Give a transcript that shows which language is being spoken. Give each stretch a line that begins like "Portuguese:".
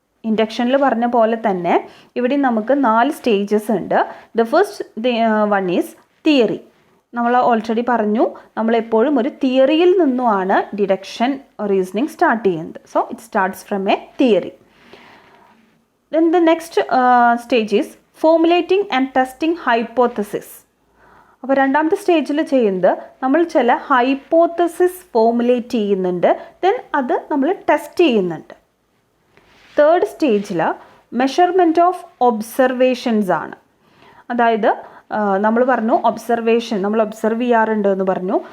Malayalam: ഇൻഡക്ഷനിൽ പറഞ്ഞ പോലെ തന്നെ ഇവിടെ നമുക്ക് 4 സ്റ്റേജസ് ഉണ്ട്.
English: The first one is theory.
Malayalam: നമ്മൾ ഓൾറെഡി പറഞ്ഞു നമ്മളെപ്പോഴും ഒരു തിയറിയിൽ നിന്നുമാണ് ഡിഡക്ഷൻ റീസണിങ് സ്റ്റാർട്ട് ചെയ്യുന്നത്.
English: So it starts from a theory. Then the next stage is formulating and testing hypothesis.
Malayalam: അപ്പോൾ രണ്ടാമത്തെ സ്റ്റേജിൽ ചെയ്യുന്നത് നമ്മൾ ചില ഹൈപ്പോത്തസിസ് ഫോമുലേറ്റ് ചെയ്യുന്നുണ്ട്, ദെൻ അത് നമ്മൾ ടെസ്റ്റ് ചെയ്യുന്നുണ്ട്. തേർഡ് സ്റ്റേജിൽ മെഷർമെൻറ്റ് ഓഫ് ഒബ്സർവേഷൻസ് ആണ്. അതായത് നമ്മൾ പറഞ്ഞു ഒബ്സർവേഷൻ നമ്മൾ ഒബ്സർവ് ചെയ്യാറുണ്ട് എന്ന് പറഞ്ഞു.